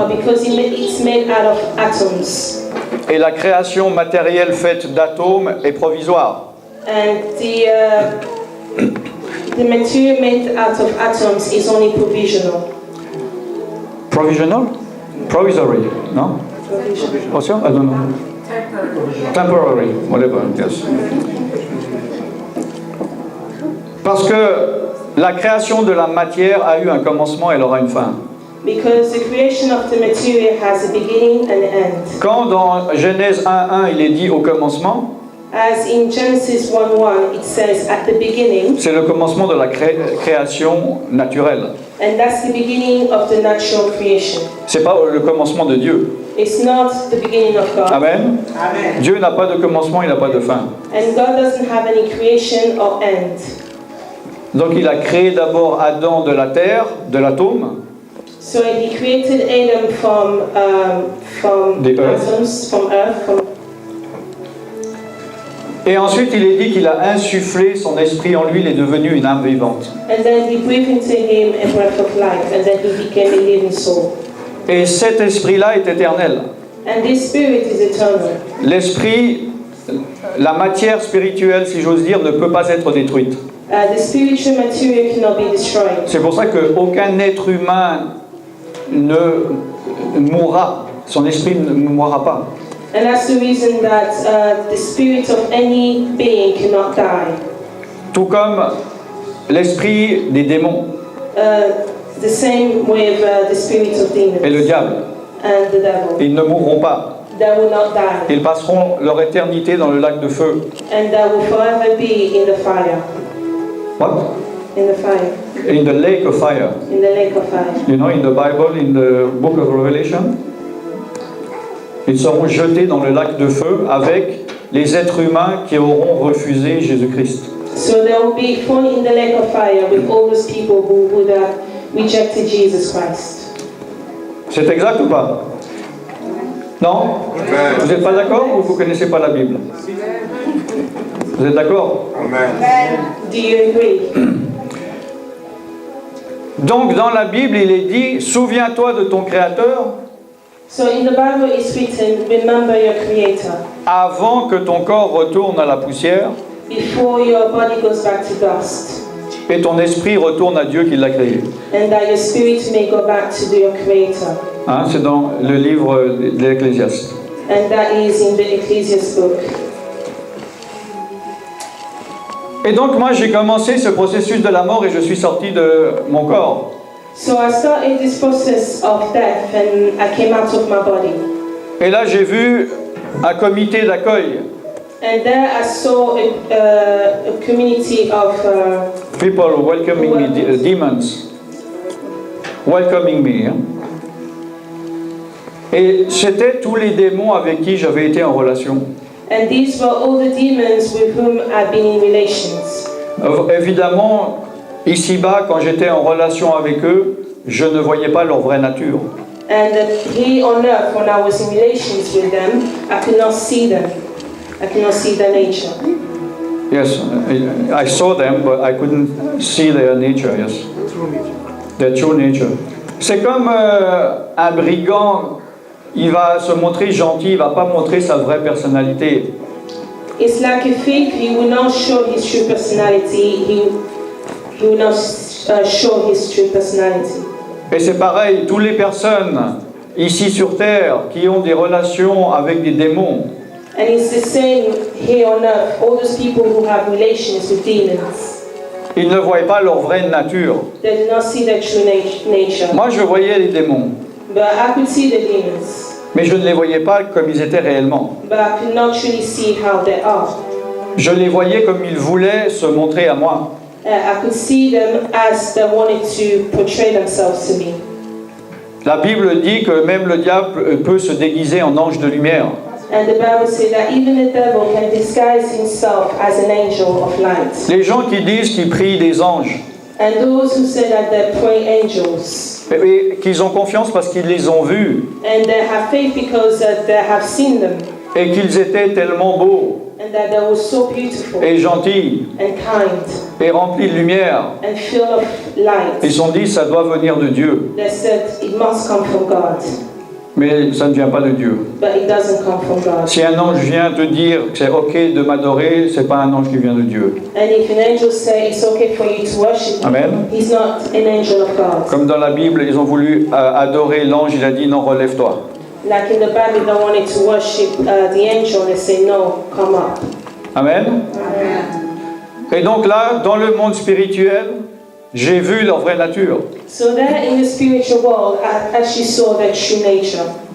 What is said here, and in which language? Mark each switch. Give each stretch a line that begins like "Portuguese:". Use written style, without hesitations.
English: Because it's made out of atoms.
French: Et la création matérielle faite d'atomes est provisoire.
English: And the material made out of atoms is only provisional. Provisional? Provisory, no? Provisional. Also? I don't know. Temporary, whatever, yes.
French: Parce que la création de la matière a eu un commencement et elle aura une fin.
English: Because the creation of the material has a beginning and end.
French: Quand dans Genèse 1.1 il est dit au commencement,
English: As in Genesis 1:1, it says at the beginning,
French: c'est le commencement de la création naturelle.
English: and that's the beginning of the natural creation.
French: C'est pas le commencement de Dieu.
English: It's not the beginning of God. Amen. Amen.
French: Dieu n'a pas de commencement, il n'a pas de fin.
English: And God doesn't have any creation or end.
French: Donc il a créé d'abord Adam de la terre, de l'atome,
English: So he created Adam from The earth. atoms, from earth, from.
French: et ensuite il est dit qu'il a insufflé son esprit en lui, il est devenu une âme vivante.
English: And then he breathed into him a breath of life, and then he became a living soul.
French: Et cet esprit-là est éternel.
English: And this spirit is eternal.
French: L'esprit, la matière spirituelle, si j'ose dire, ne peut pas être détruite.
English: The spiritual material cannot be destroyed.
French: C'est pour ça qu'aucun être humain ne mourra, son esprit ne mourra pas.
English: And that's the reason that the spirit of any being cannot die.
French: Tout comme l'esprit des démons
English: The same with the spirit of demons
French: et le diable.
English: and the devil.
French: Ils ne mourront pas.
English: They will not die,
French: Ils passeront leur éternité dans le lac de feu.
English: and they will forever be in the fire. What? In the fire. In the lake of fire. In the lake of fire. You know, in the Bible, in the book of Revelation,
French: ils seront jetés dans le lac de feu avec les êtres humains qui auront refusé Jésus-Christ.
English: So they will be thrown in the lake of fire with all those people who would have rejected Jesus Christ.
French: C'est exact ou pas? Non? Vous n'êtes pas d'accord ou vous ne connaissez pas la Bible? Vous êtes d'accord?
English: Do you agree?
French: Donc dans la Bible, il est dit, souviens-toi de ton Créateur
English: So in the Bible it's written, remember your Creator,
French: avant que ton corps retourne à la poussière
English: before your body goes back to dust,
French: et ton esprit retourne à Dieu qui l'a créé.
English: and that your spirit may go back to your Creator.
French: Hein, c'est dans le livre de l'Ecclésiaste.
English: And that is in the Ecclesiastes book.
French: Et donc moi j'ai commencé ce processus de la mort et je suis sorti de mon corps.
English: So I started this process of death and I came out of my body.
French: Et là j'ai vu un comité d'accueil.
English: And there I saw a community of People welcoming me, demons. Welcoming me. Hein.
French: Et c'était tous les démons avec qui j'avais été en relation.
English: and these were all the demons with whom I've been in relations.
French: Évidemment, ici-bas, quand j'étais en relation avec eux, je ne voyais pas leur vraie nature.
English: And here on earth, when I was in relations with them, I could not see them. I could not see their nature. Yes, I saw them, but I couldn't see their nature, yes. Their true nature.
French: C'est comme un brigand, il va se montrer gentil, il ne va pas montrer sa vraie personnalité.
English: It's like a thief, he will not show his true personality, he will not show his true personality.
French: Et c'est pareil, toutes les personnes ici sur Terre qui ont des relations avec des démons,
English: And it's the same here on earth, all those people who have relations with demons,
French: ils ne voient pas leur vraie nature.
English: they do not see their true nature.
French: Moi, je voyais les démons,
English: But I could see the demons,
French: mais je ne les voyais pas comme ils étaient réellement.
English: but I could not truly see how they are.
French: Je les voyais comme ils voulaient se montrer à moi.
English: I could see them as they wanted to portray themselves to me.
French: La Bible dit que même le diable peut se déguiser en ange de lumière.
English: And the Bible says that even the devil can disguise himself as an angel of light.
French: Les gens qui disent qu'ils prient des anges,
English: And those who say that they pray angels,
French: et qu'ils ont confiance parce qu'ils les ont vus,
English: and they have faith because they have seen them,
French: et qu'ils étaient tellement beaux,
English: and that they were so beautiful
French: et gentils,
English: and kind
French: et remplis de lumière,
English: and full of light.
French: ils se sont dit ça doit venir de Dieu.
English: They said it must come from God.
French: mais ça ne vient pas de Dieu.
English: but it doesn't come from God.
French: Si un ange vient te dire que c'est ok de m'adorer, c'est pas un ange qui vient de Dieu.
English: And if an angel says it's okay for you to worship him, Amen. he's not an angel of God.
French: Comme dans la Bible, ils ont voulu adorer l'ange, il a dit non, relève-toi.
English: Like in the Bible, they wanted to worship the angel and they say, no, come up. Amen.
French: Et donc là, dans le monde spirituel, j'ai vu leur vraie nature.
English: So there in the spiritual world, I actually saw their true nature.